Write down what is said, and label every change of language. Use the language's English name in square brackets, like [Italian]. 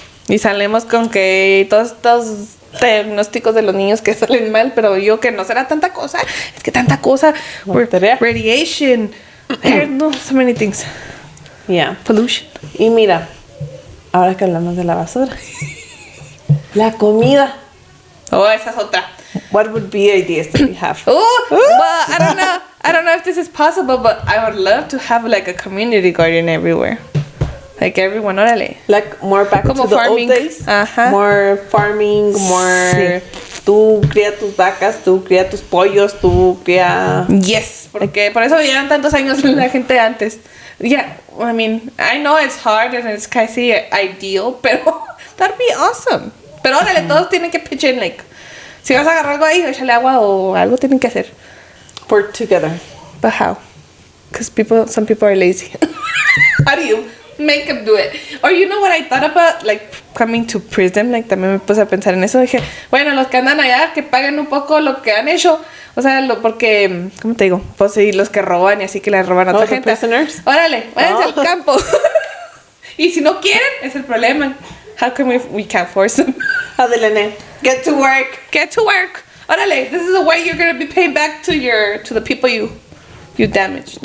[Spanish] Y salimos con que todos estos diagnósticos de los niños que salen mal, pero yo que no será tanta cosa, es que tanta cosa, radiation, no, [English] so many things. Yeah. Pollution. [Spanish] Y mira, ahora que hablamos de la basura, la comida. Oh, esa es otra. [English] What would be ideas that we have? Oh, well, I don't know if this is possible, but I would love to have like a community garden everywhere. Like everyone, órale. Like more back [Spanish] Como [English] to the farming. old days. [Spanish] Ajá. [English] More farming, more... [Spanish] Sí. Tú cría tus vacas, tú cría tus pollos, tú cría... Yes, porque por eso vivieron tantos años la gente antes. [English] Yeah, I mean, I know it's hard and it's [Spanish] casi ideal, pero [English] that'd be awesome. [Spanish] Pero órale, todos tienen que [English] pitch in, like, [Spanish] si vas a agarrar algo ahí, échale agua o algo tienen que hacer. [English] Work together. But how? Because some people are lazy. How do you make them do it? Or you know what I thought about, like, coming to prison, like, [Spanish] también me puse a pensar en eso. Dije, bueno, los que andan allá, que paguen un poco lo que han hecho. O sea, porque, ¿cómo te digo? Pues sí, los que roban y así que le roban a otra gente. [English] Prisoners? [Spanish] Órale, váyanse al campo. Y si no quieren, es el problema. [English] How can we can't force them? Adelene, get to work. Get to work. Órale, this is the way you're going to be paid back to the people you damaged.